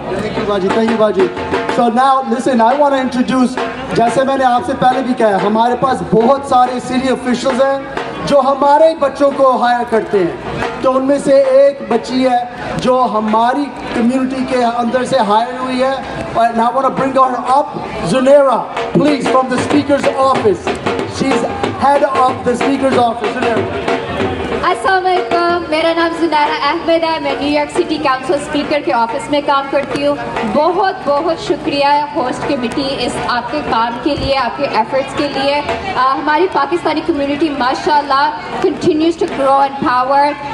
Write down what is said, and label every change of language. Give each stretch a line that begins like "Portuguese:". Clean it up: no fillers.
English: Thank you बाजी। So now listen, I want to introduce,
Hindi: जैसे मैंने आपसे पहले भी कहा, हमारे पास बहुत सारे सीनियर ऑफिशियल्स हैं जो हमारे बच्चों को हायर करते हैं। तो उनमें से एक बच्ची है जो हमारी कम्युनिटी के अंदर से हायर हुई है।
English: And I want to bring her up, Zunaira, please, from the Speaker's office. She's head of the Speaker's office. Zunaira.
Hindi: अस्सलाम वालेकुम, मेरा नाम जुनैरा अहमद है। मैं न्यूयॉर्क सिटी काउंसिल स्पीकर के ऑफिस में काम करती हूँ। बहुत बहुत शुक्रिया होस्ट कमेटी इस आपके काम के लिए, आपके एफर्ट्स के लिए। हमारी पाकिस्तानी कम्युनिटी माशाल्लाह
English: Continues to grow and power.